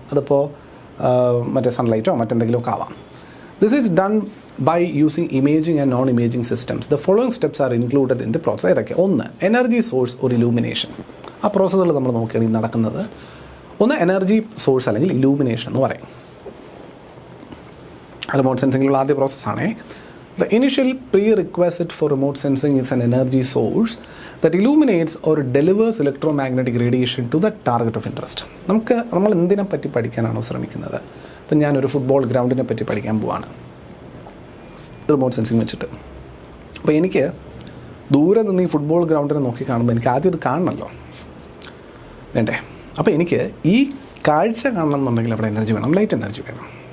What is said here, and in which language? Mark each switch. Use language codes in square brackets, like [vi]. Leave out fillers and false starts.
[ml] അതിപ്പോൾ മറ്റേ സൺലൈറ്റോ മറ്റെന്തെങ്കിലുമൊക്കെ ആവാം. [en] This is done by using imaging and non imaging systems. The following steps are included in the process. [ml] ഏതൊക്കെ? ഒന്ന്, energy source ഒരു illumination. ആ പ്രോസസ്സുകൾ നമ്മൾ നോക്കുകയാണെങ്കിൽ നടക്കുന്നത് ഒന്ന് എനർജി സോഴ്സ് അല്ലെങ്കിൽ ഇലൂമിനേഷൻ എന്ന് പറയും. റിമോട്ട് സെൻസിങ്ങിലുള്ള ആദ്യ പ്രോസസ്സാണേ. [en] The initial prerequisite for remote sensing is an energy source that illuminates or delivers electromagnetic radiation to the target of interest. [ml] നമ്മൾ എന്തിനെ പറ്റി പഠിക്കാനാണോ ശ്രമിക്കുന്നത്? ഇപ്പം ഞാനൊരു ഫുട്ബോൾ ഗ്രൗണ്ടിനെ പറ്റി പഠിക്കാൻ പോവാണ് റിമോട്ട് സെൻസിങ് വെച്ചിട്ട്. അപ്പോൾ എനിക്ക് ദൂരെ നിന്ന് ഈ ഫുട്ബോൾ ഗ്രൗണ്ടിനെ നോക്കി കാണുമ്പോൾ എനിക്ക് ആദ്യം ഇത് കാണണമല്ലോ, വേണ്ടേ? അപ്പോൾ എനിക്ക് ഈ കാഴ്ച കാണണം എന്നുണ്ടെങ്കിൽ അവിടെ എനർജി വേണം, ലൈറ്റ് എനർജി വേണം.